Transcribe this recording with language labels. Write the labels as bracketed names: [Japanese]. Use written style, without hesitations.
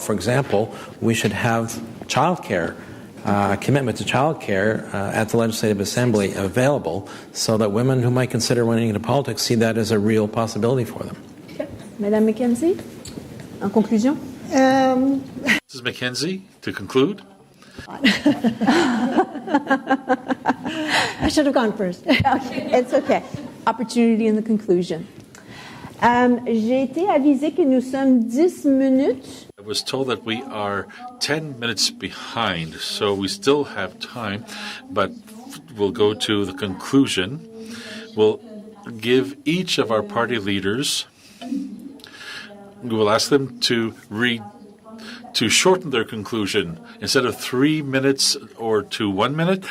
[English] For example, we should have childcare, commitment to childcare at the Legislative Assembly available so that women who might consider running into politics see that as a real possibility for them. [French] Okay. Madame Mackenzie, en conclusion? [English] Mrs. Mackenzie, to conclude? I should have gone first. Okay, it's okay. Opportunity in the conclusion. [French] J'ai été avisée que nous sommes 10 minutes. [English] I was told that we are 10 minutes behind, so we still have time, but we'll go to the conclusion. We'll give each of our party leaders, we will ask them to shorten their conclusion instead of 3 minutes or to 1 minute.